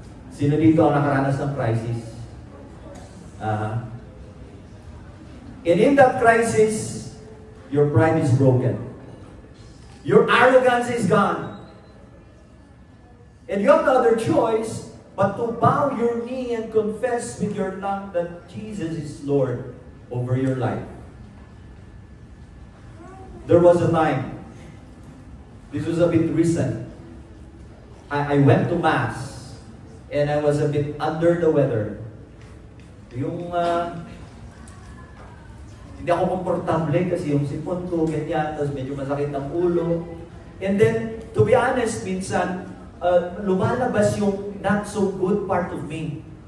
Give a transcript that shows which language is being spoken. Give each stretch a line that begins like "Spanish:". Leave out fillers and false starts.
Filipino: Sino dito ang nakaranas ng crisis?
English: And in that crisis, your pride is broken. Your arrogance is gone. And you have no other choice but to bow your knee and confess with your tongue that Jesus is Lord over your life. There was a time, this was a bit recent, I went to Mass and I was a bit under the weather.
Filipino: Yung, hindi ako komportable kasi yung sipon ko, ganyan, tapos medyo masakit ang ulo.
English: And then, to be honest,
Filipino: minsan, lumalabas yung
English: not so good part of me.